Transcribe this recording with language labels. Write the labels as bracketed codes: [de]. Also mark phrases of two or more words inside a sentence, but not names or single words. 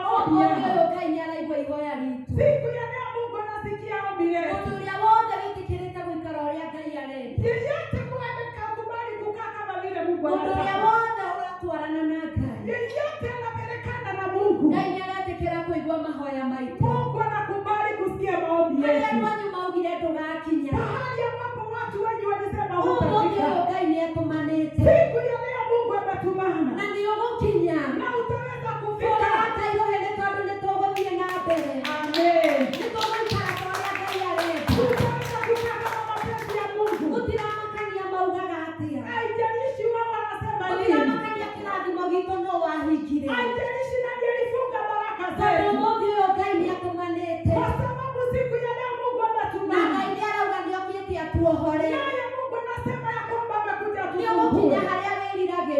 [ki] Ũmũthĩ [sw] yao. [ki] ũyũ Ngai nĩaraigua ihoya ritũ. [sw] Siku ya leo Mungu anasikia ombi letu. [ki] Mũndũ ũrĩa wothe wĩtĩkĩrĩte gũikara ũrĩa Ngai arenda. [sw] Yeyote amekubali kukaa kama vile Mungu [ki] Mũndũ ũrĩa [sw] anataka. [ki] wothe ũratwarana na Ngai. [sw] Yeyote anapelekana na Mungu. [ki] Ngai nĩaretĩkĩra kũigua mahoya maitũ. [sw] Mungu anakubali kusikia maombi [ki] Arĩa [sw] yetu. [ki] kwanyu maugire ndũgakinya. [sw] Mahali ambapo watu wengi walisema [ki] Ũmũthĩ [sw] hutafika. [ki] ũyũ Ngai nĩatũmanĩte. [sw] Siku ya leo Mungu ametumana. [ki] Na nĩũgũkinya. [sw] Na utaweza kufika. [ki] Tũrata irohene tondũ nĩtũgũthiĩ na mbere. Amen. Nĩtũgũikara ta ũrĩa Ngai arenda. [sw] Tutaweza kukaa kama mapenzi ya Mungu. [ki] Gũtiramakania maugaga atĩa. [sw] Haijalishi wao wanasema nini. [ki] Gũtiramakania kĩrathimo gitũ no wahingire. [sw] Haijalishi nani alifunga baraka [ki] Tondũ [sw] zetu. [ki] ũmũthĩ ũyũ Ngai nĩatũmanĩte. [sw] Kwa sababu siku ya leo Mungu [ki] Na [sw] ametumana. [ki] Ngai nĩarauga nĩokĩte atuohore. [sw] Naye Mungu anasema ya kwamba amekuja [ki] Nĩũgũkinya [sw] kutuokoa. [ki] harĩa wĩrira